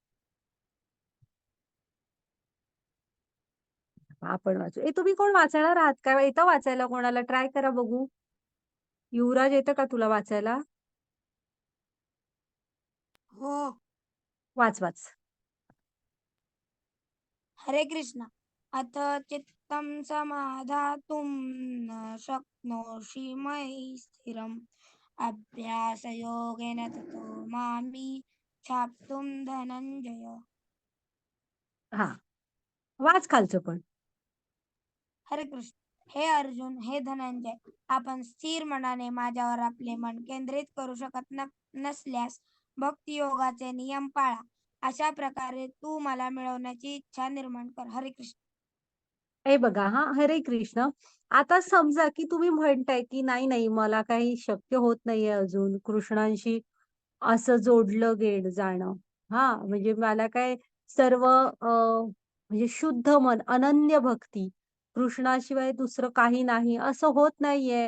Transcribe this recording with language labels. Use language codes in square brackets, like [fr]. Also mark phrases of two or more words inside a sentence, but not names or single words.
[mr] आपण वाचू. तुम्ही कोण वाचणार आहात का? येतं वाचायला कोणाला? ट्राय करा बघू. युवराज येतं का तुला वाचायला? हो. वाच. हरे कृष्ण. [sa] अथ चित्तं समाधातुं न शक्नोषि मयि स्थिरम् अभ्यासयोगेन ततो मामि छाप्तुं धनंजय. [mr] हां, वाच खालचं पण. हरे कृष्ण. हे अर्जुन, हे धनंजय, आपण स्थिर मनाने माझ्यावर आपले मन केंद्रित करू शकत नसल्यास भक्तियोगाचे नियम पाळा. अशा प्रकारे तू मला मिळवण्याची इच्छा निर्माण कर. हरे कृष्ण. हे बघा हां, हरे कृष्ण. आता समजा, की तुम्ही म्हणताय, की नाही, मला काही शक्य होत नाहीये अजून कृष्णांशी असं जोडलं जाणं. हां, म्हणजे मला काय सर्व म्हणजे शुद्ध मन, अनन्य भक्ती, कृष्णाशिवाय दुसरं काही नाही असं होत नाहीये.